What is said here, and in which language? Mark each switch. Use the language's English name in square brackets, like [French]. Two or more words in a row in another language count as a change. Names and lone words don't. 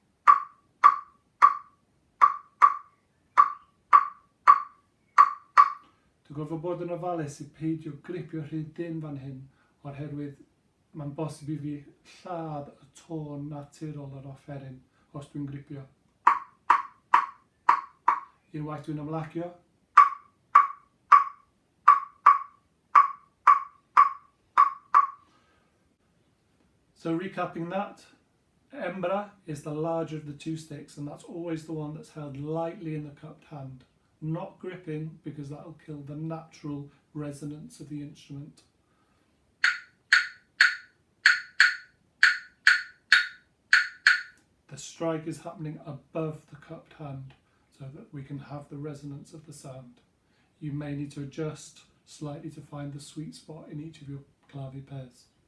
[Welsh] Dwi'n gorfod bod yn ofalus i peidio gripio rhy dyn fan hyn, oherwydd mae'n bosib i fi lladd y tôn naturol yr offeryn os dwi'n gripio. Unwaith dwi'n ymlacio. [English] So recapping that, embra is the larger of the two sticks, and that's always the one that's held lightly in the cupped hand. Not gripping, because that'll kill the natural resonance of the instrument. The strike is happening above the cupped hand, so that we can have the resonance of the sound. You may need to adjust slightly to find the sweet spot in each of your clave pairs.